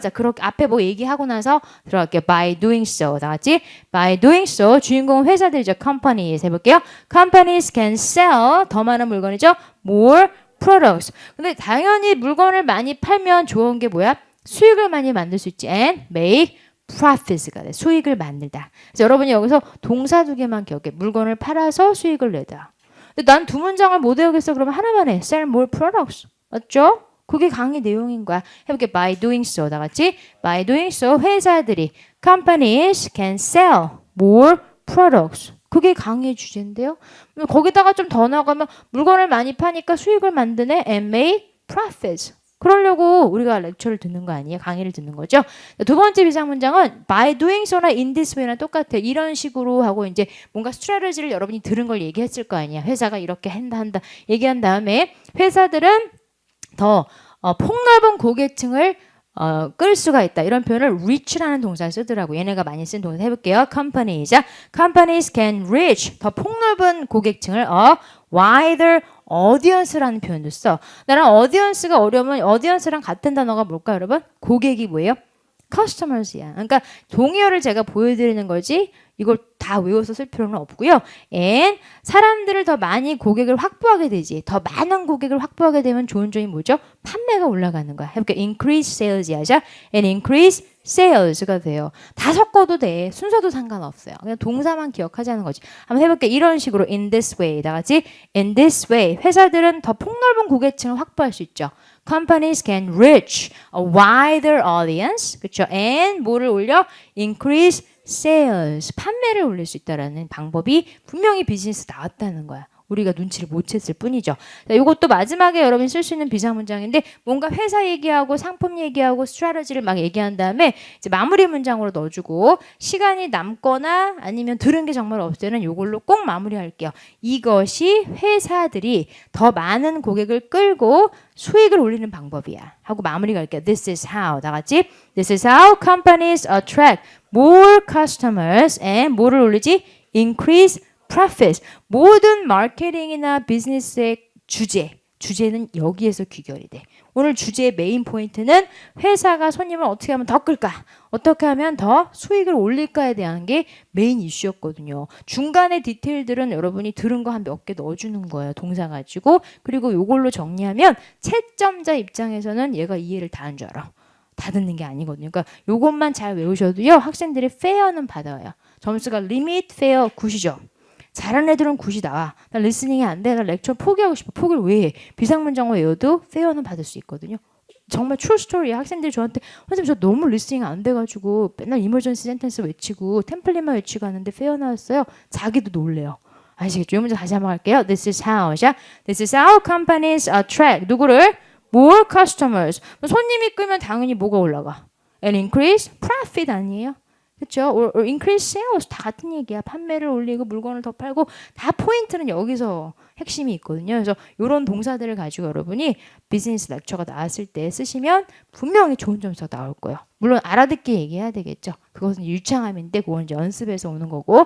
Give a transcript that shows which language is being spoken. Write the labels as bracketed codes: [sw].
[ko] 자, 그렇게 앞에 뭐 얘기하고 나서 들어갈게요. [en] By doing so. [ko] 다 같이. [en] By doing so. [ko] 주인공은 회사들이죠. [en] Companies. [ko] 해볼게요. [en] Companies can sell. [ko] 더 많은 물건이죠. [en] More products. [ko] 근데 당연히 물건을 많이 팔면 좋은 게 뭐야? 수익을 많이 만들 수 있지. [en] And make profits가 돼. [ko] 수익을 만들다. 그래서 여러분이 여기서 동사 두 개만 기억해. 물건을 팔아서 수익을 내다. 근데 난 두 문장을 못 외우겠어. 그러면 하나만 해. [en] Sell more products. [ko] 맞죠? 그게 강의 내용인 거야. 해볼게. [en] By doing so. [ko] 다 같이. By doing so. 회사들이 [en] companies can sell more products. [ko] 그게 강의의 주제인데요. 거기다가 좀 더 나가면 물건을 많이 파니까 수익을 만드네. [en] And make profits. [ko] 그러려고 우리가 렉처를 듣는 거 아니에요? 강의를 듣는 거죠. 두 번째 비상문장은 by doing so나 in this way랑 똑같아요. 이런 식으로 하고 이제 뭔가 스트래티지를 여러분이 들은 걸 얘기했을 거 아니야. 회사가 이렇게 한다 얘기한 다음에 회사들은 더 폭넓은 고객층을 끌 수가 있다. 이런 표현을 reach라는 동사를 쓰더라고. 얘네가 많이 쓴 동사 해볼게요. [en] Companies. Companies can reach. [ko] 더 폭넓은 고객층을 [en] wider audience [ko] 라는 표현도 써. 나랑 audience가 어려우면 audience랑 같은 단어가 뭘까 여러분? 고객이 뭐예요? customers야. 그러니까 동의어를 제가 보여드리는 거지 이걸 다 외워서 쓸 필요는 없고요. And 사람들을 더 많이 고객을 확보하게 되지. 더 많은 고객을 확보하게 되면 좋은 점이 뭐죠? 판매가 올라가는 거야. 해볼게요. [en] Increase sales야죠. And increase sales가 돼요. [ko] 다 섞어도 돼. 순서도 상관없어요. 그냥 동사만 기억하자는 거지. 한번 해볼게요. 이런 식으로 [en] in this way. [ko] 다 같이 [en] in this way. [ko] 회사들은 더 폭넓은 고객층을 확보할 수 있죠. [en] Companies can reach a wider audience. [ko] 그렇죠? [en] And [ko] 뭐를 올려? [en] Increase sales. [ko] 판매를 올릴 수 있다라는 방법이 분명히 비즈니스 나왔다는 거야. 우리가 눈치를 못 챘을 뿐이죠. 자, 이것도 마지막에 여러분이 쓸 수 있는 비상문장인데 뭔가 회사 얘기하고 상품 얘기하고 스트래티지를 막 얘기한 다음에 이제 마무리 문장으로 넣어주고 시간이 남거나 아니면 들은 게 정말 없을 때는 이걸로 꼭 마무리할게요. 이것이 회사들이 더 많은 고객을 끌고 수익을 올리는 방법이야 하고 마무리가 할게요. [en] This is how. [ko] 다 같이 [en] This is how companies attract more customers and [ko] 뭐를 올리지? [en] Increase profits. [ko] 모든 마케팅이나 비즈니스의 주제는 여기에서 귀결이 돼. 오늘 주제의 메인 포인트는 회사가 손님을 어떻게 하면 더 끌까? 어떻게 하면 더 수익을 올릴까에 대한 게 메인 이슈였거든요. 중간에 디테일들은 여러분이 들은 거 한 몇 개 넣어주는 거예요. 동사 가지고. 그리고 이걸로 정리하면 채점자 입장에서는 얘가 이해를 다 한 줄 알아. 다 듣는 게 아니거든요. 그러니까 이것만 잘 외우셔도요. 학생들이 페어는 받아요. 점수가 리밋 페어 9이죠. 잘하는 애들은 9이 나와. 나 리스닝이 안 돼. 나 렉처 포기하고 싶어. 포기를 왜 해? 비상문장어 외워도 페어는 받을 수 있거든요. 정말 [en] true story [ko] 야. 학생들이 저한테 선생님 저 너무 리스닝 안 돼가지고 맨날 이머전시 센텐스 외치고 템플릿만 외치고 하는데 페어 나왔어요. 자기도 놀래요. 아시겠죠? 이 문제 다시 한번 할게요. [en] This is how. 자, This is how companies attract. [ko] 누구를? [en] More customers. [ko] 손님이 끄면 당연히 뭐가 올라가? [en] And increase profit [ko] 아니에요? 그렇죠? [en] or increase sales [ko] 다 같은 얘기야. 판매를 올리고 물건을 더 팔고 다 포인트는 여기서 핵심이 있거든요. 그래서 이런 동사들을 가지고 여러분이 비즈니스 렉처가 나왔을 때 쓰시면 분명히 좋은 점수가 나올 거예요. 물론 알아듣게 얘기해야 되겠죠. 그것은 유창함인데 그건 이제 연습에서 오는 거고.